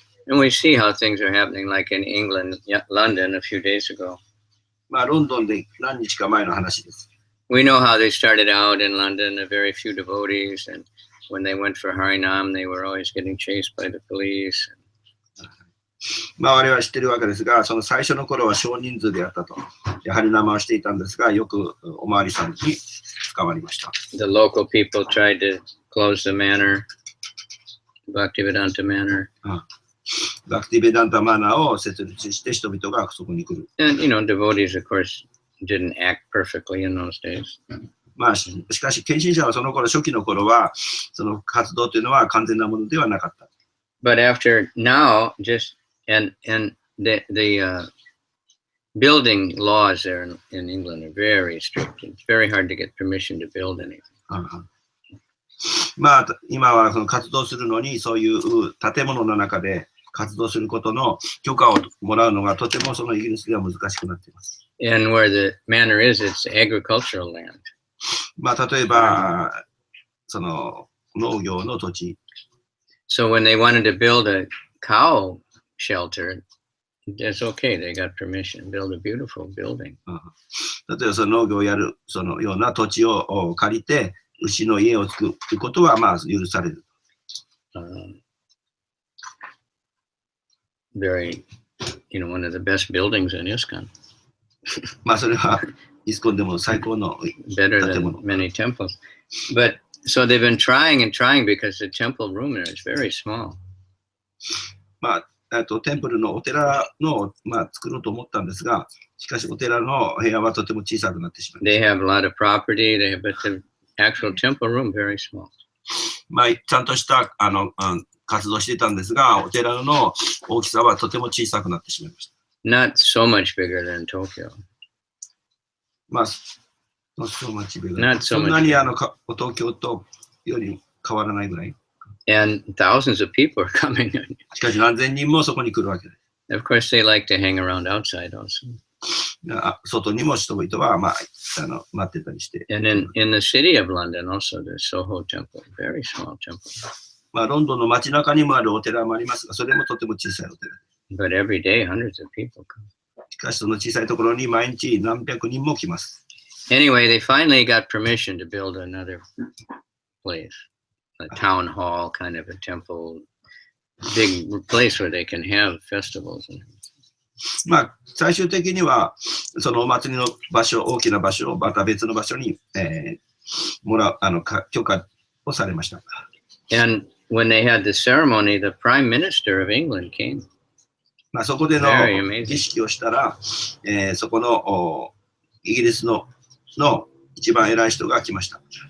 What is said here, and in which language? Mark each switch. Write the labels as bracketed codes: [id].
[en] And we see how things are happening, like in England, London, a few days ago. [ja] まあ、ロンドンで何日か前の話です。 [en] We know how they started out in London, a very few devotees, and when they went for Harinam, they were always getting chased by the police. [ja] まあ、我々は知っているわけですが、その最初の頃は少人数でやったと。やはり生をしていたんですが、よくおまわりさんに捕まりました。 [en] The local people tried to close the manor, Bhaktivedanta Manor. [ja] バクティベダンタマナーを設立して人々がそこに来る。 [en] And, devotees, of course, didn't act perfectly in those days. [ja] まあ、しかし、献身者はその頃、初期の頃は、その活動というのは完全なものではなかった。 [en] But after now, and the building laws there in England are very strict. It's very hard to get permission to build anything. [ja] まあ、今はその活動するのに、そういう建物の中で活動することの許可をもらうのがとてもそのイギリスでは難しくなっています。 [en] And where the manor is, it's agricultural land. [ja] まあ、例えば、その農業の土地。 [en] So when they wanted to build a cow shelter, that's okay. They got permission. Build a beautiful building. [ja] 例えばその農業をやるそのような土地を借りて、牛の家を作ることはまあ許される。 [en] Very, one of the best buildings in ISKCON. [ja] まあそれはイスコンでも最高の [en] Better than many temples. But so they've been trying and trying because the temple room there is very small. [ja] まあ、テンプルのお寺の、まあ、作ろうと思ったんですが、しかしお寺の部屋はとても小さくなってしまいました。 [en] They have a lot of property, but the actual temple room very small. [ja] まあ、ちゃんとした活動していたんですが、お寺の大きさはとても小さくなってしまいました。 [en] Not so much bigger than Tokyo. まあ、not so much bigger. Not so much. [ja] そんなに東京とより変わらないぐらい。 [en] And thousands of people are coming. [ja] しかし何千人もそこに来るわけです。 [en] Of course, they like to hang around outside also. [ja] 外にも人々は、まあ、待ってたりして。 [en] And in the city of London also, the Soho Temple, very small temple. [ja] まあ、ロンドンの街中にもあるお寺もありますが、それもとても小さいお寺。 [en] But every day, hundreds of people come. [ja] しかし、その小さいところに毎日何百人も来ます。 [en] Anyway, they finally got permission to build another place, a town hall, kind of a temple, big place where they can have festivals. [ja] まあ、最終的には、そのお祭りの場所、大きな場所をまた別の場所に、もらう許可をされました。 [en] And when they had the ceremony, the Prime Minister of England came. [ja] まあ、そこでの儀式をしたら、そこのイギリスの一番偉い人が来ました。